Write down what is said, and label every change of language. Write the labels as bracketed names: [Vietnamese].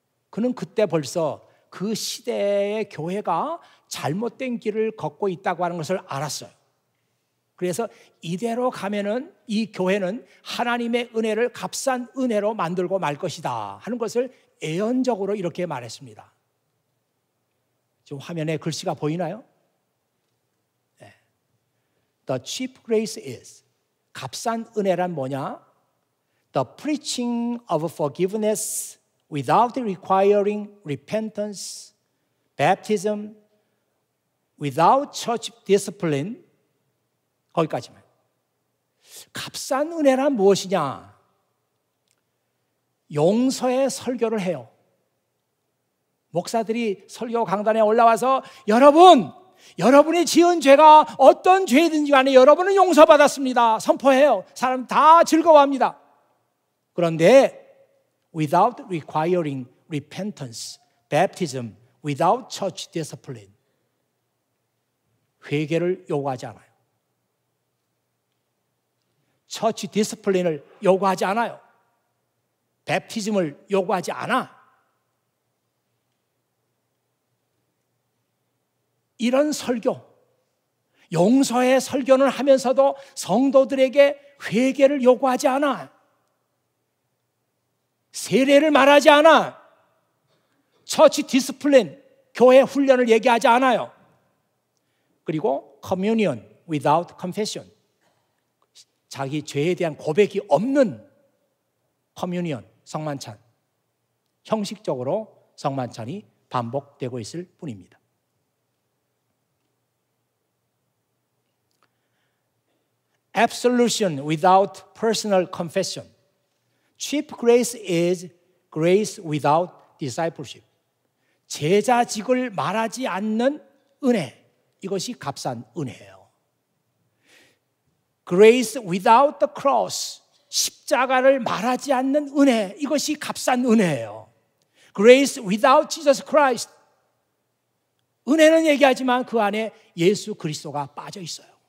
[Korean] 그는 그때 벌써 그 시대의 교회가 잘못된 길을 걷고 있다고 하는 것을 알았어요. 그래서 이대로 가면은 이 교회는 하나님의 은혜를 값싼 은혜로 만들고 말 것이다 하는 것을 예언적으로 이렇게 말했습니다. 지금 화면에 글씨가 보이나요? 네. [English] The cheap grace is, [Korean] 값싼 은혜란 뭐냐? [English] The preaching of forgiveness without requiring repentance, baptism, without church discipline. [Korean] 거기까지만. 값싼 은혜란 무엇이냐? 용서의 설교를 해요. 목사들이 설교 강단에 올라와서 여러분이 지은 죄가 어떤 죄든지 간에 여러분은 용서받았습니다. 선포해요. 사람 다 즐거워합니다. [English] 그런데 without requiring repentance, baptism, without church discipline, [Korean] 회개를 요구하지 않아요. 처치 디스플린을 요구하지 않아요. 베프티즘을 요구하지 않아. 이런 설교, 용서의 설교는 하면서도 성도들에게 회개를 요구하지 않아. 세례를 말하지 않아. 처치 디스플린, 교회 훈련을 얘기하지 않아요. 그리고 [English] communion without confession, [Korean] 자기 죄에 대한 고백이 없는 커뮤니언, 성만찬, 형식적으로 성만찬이 반복되고 있을 뿐입니다. [English] Absolution without personal confession. Cheap grace is grace without discipleship. [Korean] 제자직을 말하지 않는 은혜, 이것이 값싼 은혜예요. [English] Grace without the cross, [Korean] 십자가를 말하지 않는 은혜, 이것이 값싼 은혜예요. [English] Grace without Jesus Christ, [Korean] 은혜는 얘기하지만 그 안에 예수 그리스도가 빠져 있어요.